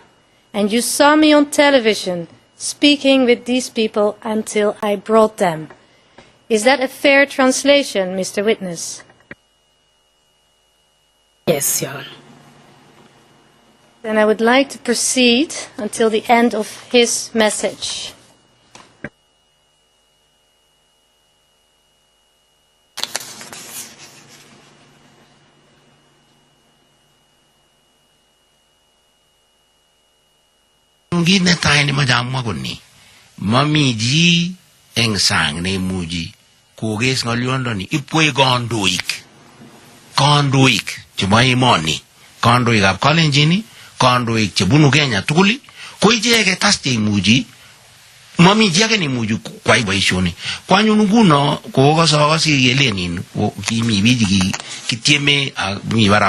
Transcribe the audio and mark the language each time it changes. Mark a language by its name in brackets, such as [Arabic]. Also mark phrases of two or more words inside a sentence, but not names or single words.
[English] And you saw me on television speaking with these people until I brought them. Is that a fair translation, Mr. Witness? Yes, Your Honor. Then I would like to proceed until the end of his message. [Kalenjin] Ngine taini majamwa kuni mami ji engsang ne muji koges ngolyondo ni ipwe kondoik chebo emoni kondoik ab Kalenjin kondoik chebunu Kenya tugul ko icheket as cheimuchi mami ji age nemuchi kwai boisioni kwanyun nguno kokosokose kelenin kimi biji kitieme mi barab